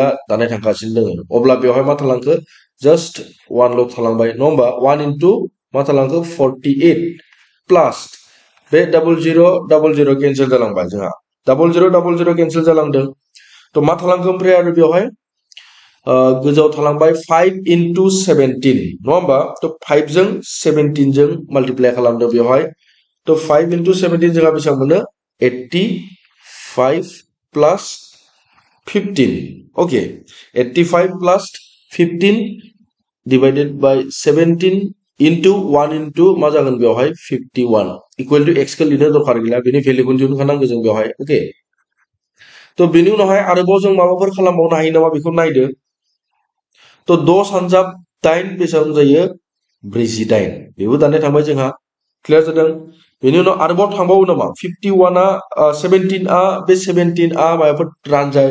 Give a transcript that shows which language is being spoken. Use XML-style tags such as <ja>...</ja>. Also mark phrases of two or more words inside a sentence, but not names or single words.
<brx>दानाय थांगासिनो दङ अब्ला बेवहाय मा थालांखो जस्ट 1 ल' थालांबाय नङा होमबा 1 इनटु मा थालांखो 48 प्लस बे 00 कैंसिल जालांबाय जोंहा 00 कैंसिल जालांदों तो मा थालांखो ओमफ्राय आरो बेवहाय गोजौआव थालांबाय 5 इनटु 17 नङा होमबा तो 5 जों 17 जों माल्टिप्लाय खालामदों बेवहाय तो 5 into 17 जोंहा बेसेबां मोनो 85</brx> <en>plus 15 okay 85 plus 15 divided by 17 into 1 into</en> <brx>मा जागोन बेवहाय 51</brx> <en>equal to x</en> <brx>खौ लिरनो दरखार गैला बेनि भेल्युखौ दिहुनखानांगौ जों बेवहाय ओके तो बेनि उनावहाय आरोबाव जों माबाफोर खालामबावनो हायो नामा बेखौ नायदो तो 10 हानजाब 8 बेसेबां जायो 48 बेबो दाननाय थांबाय जोंहा क्लियार जादों बेनि उनाव आरोबाव थांबावो नामा 51 आ 17 आ बे 17 आ माबाफोर रानजाय</brx>